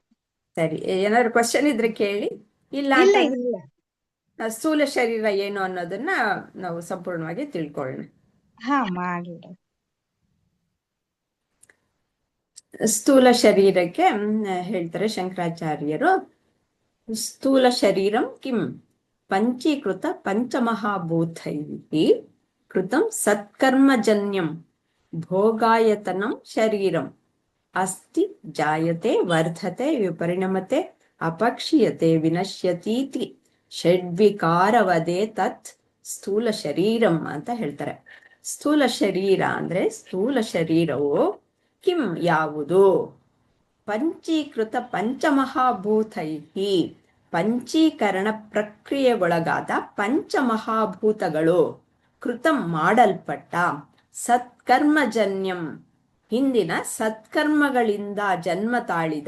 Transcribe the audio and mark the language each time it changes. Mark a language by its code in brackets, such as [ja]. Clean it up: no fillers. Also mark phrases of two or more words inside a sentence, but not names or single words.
[kn] ಸರಿ, ಏನಾದ್ರು ಕ್ವಶನ್ ಇದ್ರೆ ಕೇಳಿ. ಇಲ್ಲ ಇಲ್ಲ ಅಂತಂದ್ರೆ ಇಲ್ಲ. ಸ್ಥೂಲ ಶರೀರ ಏನು ಅನ್ನೋದನ್ನ ನಾವು ಸಂಪೂರ್ಣವಾಗಿ ತಿಳ್ಕೊಳ್ಳೋಣ. ಹಾ ಅಮ್ಮ, ಆಗ್ಲಿ. ಸ್ಥೂಲ ಶರೀರಕ್ಕೆ ಹೇಳ್ತಾರೆ ಶಂಕರಾಚಾರ್ಯರು, [sa] ಸ್ಥೂಲ ಶರೀರಂ ಕಿಂ ಪಂಚೀಕೃತ ಪಂಚಮಹಾಭೂತೈಃ ಕೃತಂ ಸತ್ಕರ್ಮಜನ್ಯಂ ಭೋಗಾಯತನಂ ಶರೀರಂ ಅಸ್ತಿ ಜಾಯತೆ ವರ್ಧತೆ ವಿಪರಿಣಮತೆ ಅಪಕ್ಷೀಯತೆ ವಿನಶ್ಯತೀತಿ ಷಡ್ವಿಕಾರವದೇ ತತ್ ಸ್ಥೂಲ ಶರೀರಂ [kn] ಅಂತ ಹೇಳ್ತಾರೆ. ಸ್ಥೂಲ ಶರೀರ ಅಂದ್ರೆ ಸ್ಥೂಲ ಶರೀರವು ಕಿಂ ಯಾವುದು? [sa] ಪಂಚೀಕೃತ ಪಂಚಮಹಾಭೂತೈಹಿ, [kn] ಪಂಚೀಕರಣ ಪ್ರಕ್ರಿಯೆಗೊಳಗಾದ ಪಂಚಮಹಾಭೂತಗಳು, ಕೃತಂ ಮಾಡಲ್ಪಟ್ಟ, ಸತ್ಕರ್ಮಜನ್ಯಂ ಹಿಂದಿನ ಸತ್ಕರ್ಮಗಳಿಂದ ಜನ್ಮ ತಾಳಿದ.